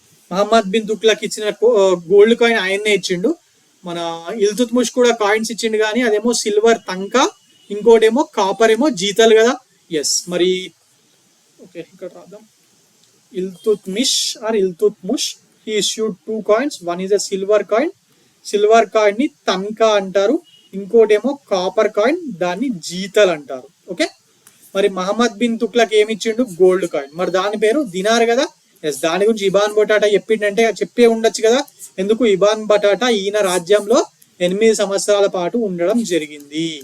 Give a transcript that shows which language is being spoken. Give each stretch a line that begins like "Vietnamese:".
Telugu: Mohammed bin Tughlaq ఇచ్చిన gold coin ఆయన్నే ఇచ్చిండు. మన ఇల్తుత్మిష్ కూడా కాయిన్స్ ఇచ్చిండు, కానీ అదేమో సిల్వర్ తంకా, ఇంకోటేమో కాపర్ ఏమో జీతలు కదా. ఎస్, మరి ఓకే ఇక్కడ రాద్దాం.
English: Iltutmish he issued 2 coins. One is a silver coin.
Telugu: Silver coin ని తన్కా అంటారు, ఇంకోటేమో కాపర్ కాయిన్, దాన్ని జీతల్ అంటారు. ఓకే, మరి మహమ్మద్ బిన్ తుగ్లక్ ఏమి ఇచ్చిండు? Gold coin. మరి దాని పేరు దినార్ కదా. ఎస్, దాని గురించి ఇబాన్ బటాటా చెప్పిండంటే చెప్పే ఉండొచ్చు కదా. ఎందుకు? ఇబాన్ బటాటా ఈయన రాజ్యంలో 8 సంవత్సరాల పాటు ఉండడం జరిగింది.